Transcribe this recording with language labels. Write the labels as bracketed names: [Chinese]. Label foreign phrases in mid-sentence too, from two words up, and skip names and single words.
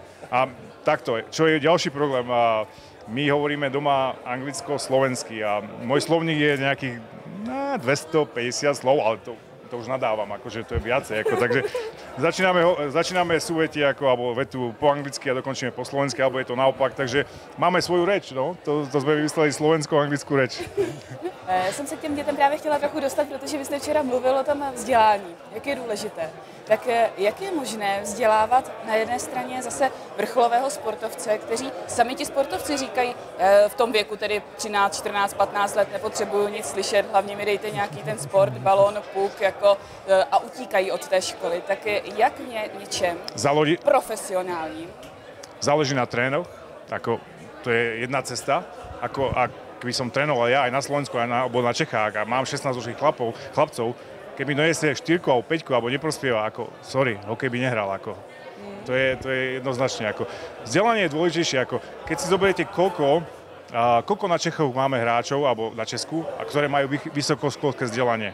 [Slovak] A takto, čo je ďalší problém? My hovoríme doma anglicko-slovensky a môj slovník je nejakých 250 slov, ale to už nadávam, akože to je viacej. Takže začíname súvety alebo vetu po anglicky a dokončíme po slovensky, alebo je to naopak. Takže máme svoju reč, no. To sme vymysleli slovensko-anglickú reč. [Czech] Já jsem se k těm dětem právě chtěla trochu dostat, protože vy jste včera mluvil o tom vzdělání, jak je důležité. Tak jak je možné vzdělávat na jedné straně zase vrcholového sportovce, kteří sami ti sportovci říkají, v tom věku, tedy 13, 14, 15 let, nepotřebuju nic slyšet, hlavně mi dejte nějaký ten sport, balón, puk, jako, a utíkají od té školy. Tak jak něčem profesionálním? [Slovak] Záleží na trénoch, ako to je jedna cesta, ako keby som trénoval ja aj na Slovensku, alebo na Čechách a mám 16-ročných chlapcov, keby donesie 4 alebo 5 alebo neprospieva, ako sorry, hokej by nehral, ako. To je jednoznačne, ako. Vzdelanie je dôležitejšie, ako keď si zoberiete koľko na Čechov máme hráčov, alebo na Česku, a ktoré majú vysokoškolské vzdelanie.